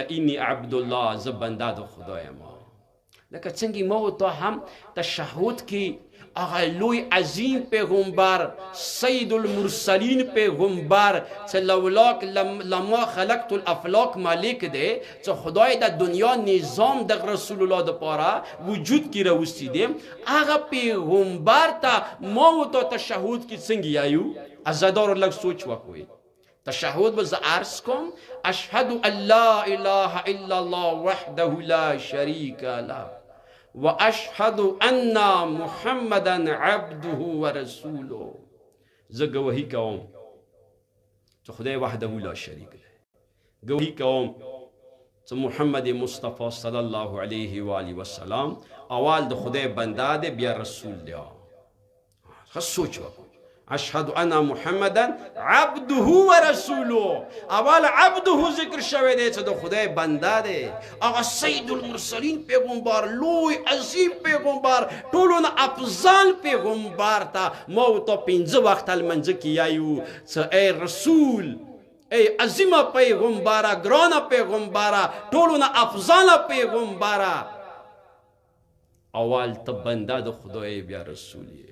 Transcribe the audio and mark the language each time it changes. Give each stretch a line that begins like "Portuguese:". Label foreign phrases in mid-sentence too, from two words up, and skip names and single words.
Arabic: انی عبدالله،
Pashto: زه بنده د خدای یم. لکه څنګه ما و تا هم تشهد کې هغه لوی عظیم پیغمبر، سید المرسلین پیغمبر چې
Arabic: لولاک لما خلقت الافلاک
Pashto: مالک دی، چې خدای د دنیا نظام د رسول الله دپاره وجود کې راوستی دی، هغه پیغمبر ته ما و تا تشهد کې څنګه یایو؟ عزادارو لږ سوچ وکړئ. تشهد به زه عرض کوم:
Arabic: اشهد ان لا اله الا الله وحده لا شریک له واشهد ان محمدا عبده ورسوله.
Pashto: زه گواهی کوم چې خدای
Arabic: وحده لا شریک
Pashto: دی. گواهی کوم چې محمد مصطفی
Arabic: صلی الله علیه و آله وسلم
Pashto: اول د خدای بنده دی، بیا رسول دی. ښه سوچ وکړو.
Arabic: اشهد ان محمدا عبده و رسوله.
Pashto: اول عبده ذکر شوی دی چې د خدای بنده دی، هغه سید المرسلین پیغمبر، لوی عظیم پیغمبر، ټولو نه افضل پیغمبر ته ما ورته 5 وخته لمانځه کې یایو چې ای رسول، ای عظیمه پیغمبره، ګرانه پیغمبره، ټولو نه افضله پیغمبره، اول ته بنده د خدای بیا رسول یې.